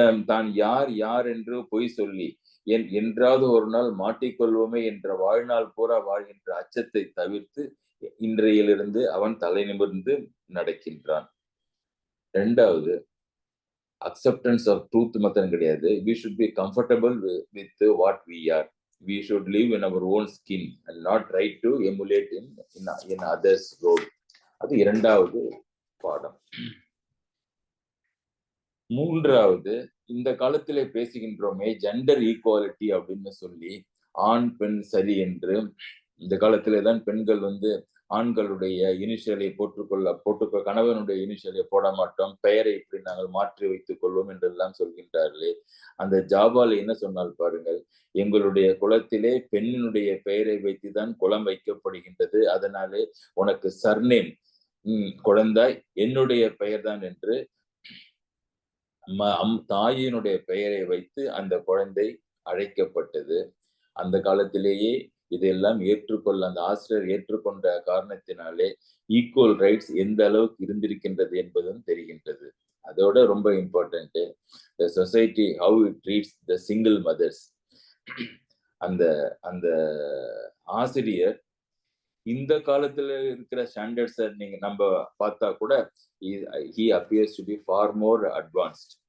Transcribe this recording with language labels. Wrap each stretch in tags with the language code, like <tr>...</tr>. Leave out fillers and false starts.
<ta>தான் யார் என்று பொய் சொல்லி என்றாவது ஒரு நாள் மாட்டிக்கொள்வோமே என்ற வாழ்நாள் பூரா வாழ்கின்ற அச்சத்தை தவிர்த்து இன்றையிலிருந்து அவன் தலை நிமிர்ந்து நடக்கின்றான். இரண்டாவது, அக்செப்டன்ஸ் ஆஃப் ட்ரூத் மாத்திரம் கிடையாது.</ta> <en>we should be comfortable with what we are. We should live in our own skin and not try to emulate in others' role.</en> <ta>அது இரண்டாவது பாடம். மூன்றாவது, இந்த காலத்திலே பேசுகின்றோமே ஜெண்டர் ஈக்குவாலிட்டி அப்படின்னு சொல்லி, ஆண் பெண் சரி என்று. இந்த காலத்திலே தான் பெண்கள் ஆண்களுடைய இனிஷியலை போட்டுக்கொள்ள கணவனுடைய இனிஷியலை போட மாட்டோம், பெயரை இப்படி நாங்கள் மாற்றி வைத்துக் கொள்வோம் என்றெல்லாம் சொல்கின்றார்களே. அந்த ஜாபால என்ன சொன்னால் பாருங்கள், எங்களுடைய குலத்திலே பெண்ணினுடைய பெயரை வைத்துதான் குலம் வைக்கப்படுகின்றது, அதனாலே உனக்கு சர்நேம் குழந்தாய் என்னுடைய பெயர் தான் என்று தாயினுடைய பெயரை வைத்து அந்த குழந்தை அழைக்கப்பட்டது. அந்த காலத்திலேயே இதெல்லாம் அந்த ஆசிரியர் ஏற்றுக்கொண்ட காரணத்தினாலே ஈக்குவல் ரைட்ஸ் எந்த அளவுக்கு இருந்திருக்கின்றது என்பதும் தெரிகின்றது. அதோட ரொம்ப important,</ta> <en>the society how it treats the single mothers.</en> <ta>அந்த ஆசிரியர் இந்த காலத்துல இருக்கிற ஸ்டாண்டர்ட்ஸை நம்ம பார்த்தா கூட</ta> <en>he appears to be far more advanced.</en>